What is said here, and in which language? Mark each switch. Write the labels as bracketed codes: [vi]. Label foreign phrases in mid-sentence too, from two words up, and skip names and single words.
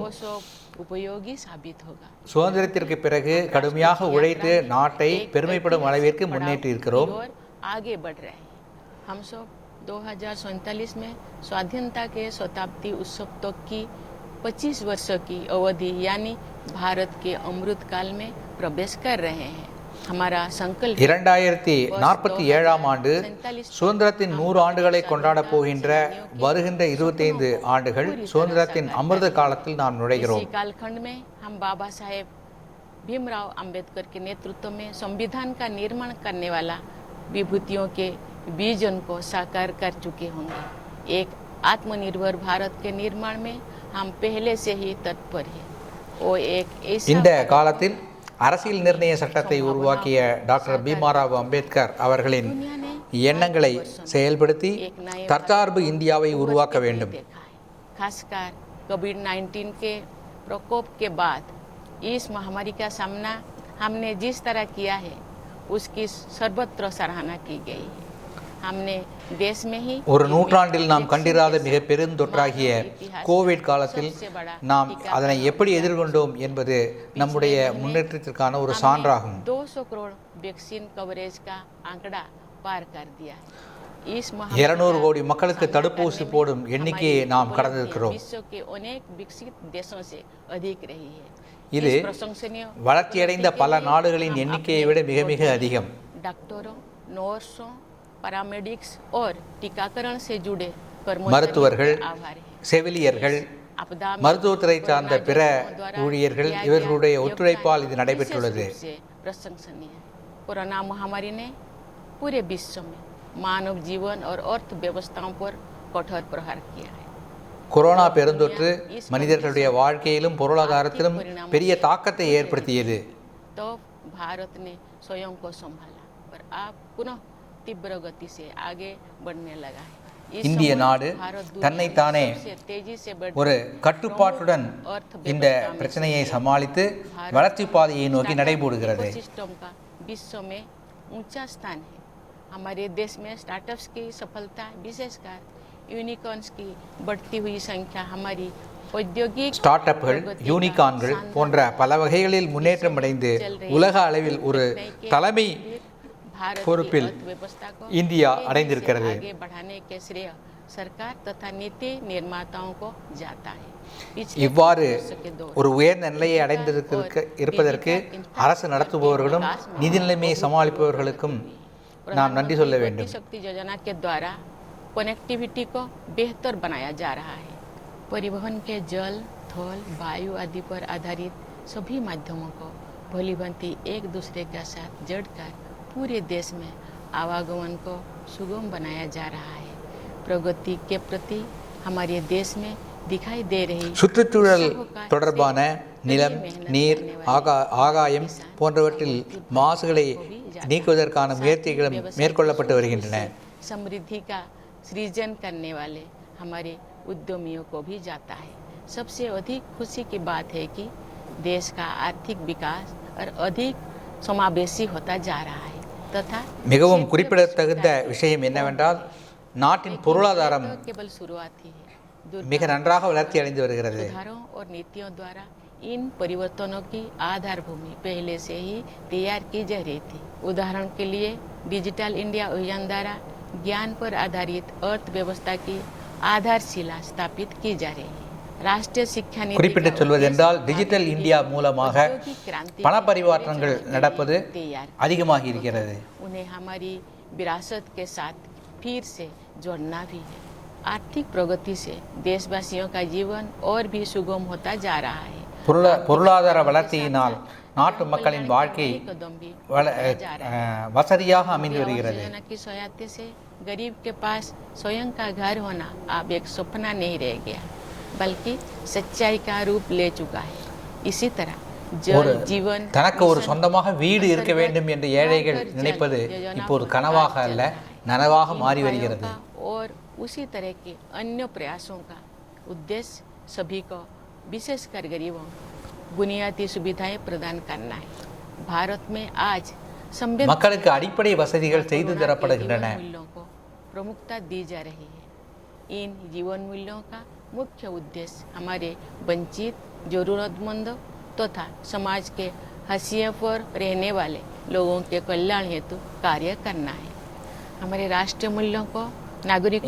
[hi] वो सब उपयोगी साबित होगा। [ta] சுதந்திரத்திற்கு பிறகு கடுமையாக உழைத்து நாட்டை பெருமைப்படும் அளவிற்கு முன்னேற்றி இருக்கிறோம். [hi] और आगे बढ़ रहे हैं। हम सब 2047 में स्वाधीनता के शताब्दी उत्सव तक की 25 वर्षों की अवधि यानी भारत के अमृत काल में प्रवेश कर रहे हैं। हमारा संकल्प [ta] 2047ஆம் ஆண்டு சுதந்திரத்தின் 100 ஆண்டுகளை கொண்டாடப் போகின்ற வருகின்ற 25 ஆண்டுகள் சுதந்திரத்தின் அமிர்த காலத்தில் நாம் நுழைகிறோம். [hi] इसी कालखंड में हम बाबा साहेब भीमराव अंबेडकर के नेतृत्व में संविधान का निर्माण करने वाला विभूतियों के विजन को साकार कर चुके होंगे। एक आत्मनिर्भर भारत के निर्माण में हम पहले से ही तत्पर हैं। वो एक ऐसा [ta] இந்த காலத்தில் அரசியல் நிர்ணய சட்டத்தை உருவாக்கிய டாக்டர் பீமாராவ் அம்பேத்கர் அவர்களின் [hi] दुनिया ने [ta] எண்ணங்களை செயல்படுத்தி தற்சார்பு இந்தியாவை உருவாக்க வேண்டும். [hi] देखा है। खासकर कोविड-19 के प्रकोप के बाद इस महामारी का सामना हमने जिस तरह किया है, उसकी सर्वत्र सराहना की गई है। हमने देश में ही [ta] ஒரு நூற்றாண்டில் நாம் கண்டிராத மிக பெருந்தொற்றாகிய கோவிட் காலத்தில் நாம் அதனை எப்படி எதிர்கொண்டோம் என்பது நம்முடைய முன்னேற்றத்திற்கான ஒரு சான்றாகும். [hi] 200 करोड़ [en] vaccine coverage [hi] का आंकड़ा पार कर दिया है। इस [ta] 200 கோடி மக்களுக்கு தடுப்பூசி போடும் எண்ணிக்கையை நாம் கடந்திருக்கிறோம். [hi] विश्व के अनेक विकसित देशों से अधिक रही है। [ta] இது [hi] इस प्रशंसनीय [ta] வளர்ச்சியடைந்த பல நாடுகளின் எண்ணிக்கையை விட மிக மிக அதிகம். [hi] डॉक्टरों, नर्सों, पैरामेडिक्स और टीकाकरण से जुड़े [ta] மருத்துவர்கள், [hi] कर्मचारियों का आभार है। [ta] செவிலியர்கள், [hi] आपदा में [ta] மருத்துவத்துறை சார்ந்த பிற [hi] द्वारा [ta] ஊழியர்கள் [hi] किया [ta] இவர்களுடைய [hi] गया [ta] ஒத்துழைப்பால் இது [hi] योगदान [ta] நடைபெற்றுள்ளது. [hi] विशेष रूप से प्रशंसनीय है। कोरोना महामारी ने पूरे विश्व में मानव जीवन और अर्थव्यवस्थाओं पर कठोर प्रहार किया है। [ta] கொரோனா பெருந்தொற்று மனிதர்களுடைய வாழ்க்கையிலும் பொருளாதாரத்திலும் பெரிய தாக்கத்தை ஏற்படுத்தியது. [hi] तो भारत ने स्वयं को संभाला और अब पुनः तीव्र गति से आगे बढ़ने लगा है। इस [ta] இந்திய [hi] समय [ta] நாடு [hi] भारत दुनिया में [ta] தன்னைத்தானே [hi] सबसे तेजी से बढ़ [ta] ஒரு கட்டுப்பாட்டுடன் இந்த பிரச்சனையை சமாளித்து வளர்ச்சி பாதையை நோக்கி நடைபோடுகிறது. [hi] इकोसिस्टम का विश्व में ऊंचा स्थान है। हमारे देश में स्टार्टअप्स की सफलता, विशेषकर यूनिकॉर्न्स की बढ़ती हुई संख्या हमारी औद्योगिक [ta] ஸ்டார்ட் அப்கள், யூனிகான்கள் போன்ற பல வகைகளில் முன்னேற்றம் அடைந்து உலக அளவில் ஒரு தலைமை [hi] भारत की [ta] பொறுப்பில் [hi] अर्थव्यवस्था को [ta] இந்தியா [hi] तेजी से [ta] அடைந்திருக்கிறது. [hi] आगे बढ़ाने के श्रेय सरकार तथा नीति निर्माताओं को जाता है। पिछले [ta] இவ்வாறு [hi] 5 वर्षों के दौरान [ta] ஒரு உயர்ந்த நிலையை இருப்பதற்கு அரசு நடத்துபவர்களும் நிதி நிலைமையை சமாளிப்பவர்களுக்கும் நாம் நன்றி சொல்ல வேண்டும். [hi] शक्ति योजना के द्वारा कनेक्टिविटी को बेहतर बनाया जा रहा है। परिवहन के जल, थल, वायु आदि पर आधारित सभी माध्यमों को भलीभांति एक दूसरे के साथ जोड़कर पूरे देश में आवागमन को सुगम बनाया जा रहा है। प्रगति के प्रति हमारे देश में दिखाई दे रही [ta] சுற்றுச்சூழல் தொடர்பான நிலம், நீர், ஆகாயம் போன்றவற்றில் மாசுகளை நீக்குவதற்கான முயற்சிகளும் மேற்கொள்ளப்பட்டு வருகின்றன. [hi] समृद्धि का सृजन करने वाले हमारे उद्यमियों को भी जाता है। सबसे अधिक खुशी की बात है कि देश का आर्थिक विकास और अधिक समावेशी होता जा रहा है तथा [ta] மிகவும் குறிப்பிடத்தகுந்த விஷயம் என்னவென்றால் நாட்டின் பொருளாதாரம் [hi] केवल शुरुआत ही है। [ta] மிக நன்றாக வளர்ச்சி அடைந்து வருகிறது. [hi] सुधारों और नीतियों द्वारा इन परिवर्तनों की आधार भूमि पहले से ही तैयार की जा रही थी। उदाहरण के लिए डिजिटल इंडिया अभियान द्वारा ज्ञान पर आधारित अर्थव्यवस्था की आधारशिला स्थापित की जा रही है। राष्ट्रीय शिक्षा नीति [ta] குறிப்பிட்டு சொல்வதென்றால் டிஜிட்டல் இந்தியா மூலமாக பண பரிவர்த்தனைகள் நடப்பது அதிகமாகி இருக்கிறது. [hi] उन्हें हमारी विरासत के साथ फिर से जोड़ना भी है। आर्थिक प्रगति से देशवासियों का जीवन और भी सुगम होता जा रहा है। [ta] பொருளாதார வளர்ச்சியினால் நாட்டு மக்களின் வாழ்க்கை வசதியாக அமைந்து வருகிறது. [hi] योजना की सहायता से गरीब के पास स्वयं का घर होना अब एक सपना नहीं रह गया बल्कि सच्चाई का रूप ले चुका है। इसी तरह जल जीवन [ta] தனக்கு ஒரு சொந்தமாக வீடு இருக்க வேண்டும் என்று ஏழைகள் நினைப்பது இப்போது கனவாக அல்ல நனவாக மாறி வருகிறது. [hi] और उसी तरह के अन्य प्रयासों का उद्देश्य सभी को विशेषकर गरीबों बुनियादी सुविधाएं प्रदान करना है। भारत में आज [ta] மக்களுக்கு அடிப்படை வசதிகள் செய்து தரப்படுகின்றன. [hi] मूल्यों को प्रमुखता दी जा रही है। इन जीवन मूल्यों का मुख्य उद्देश्य हमारे वंचित जरूरतमंदों तथा समाज के हाशिए पर रहने वाले लोगों के कल्याण हेतु कार्य करना है। हमारे राष्ट्रीय मूल्यों को नागरिकों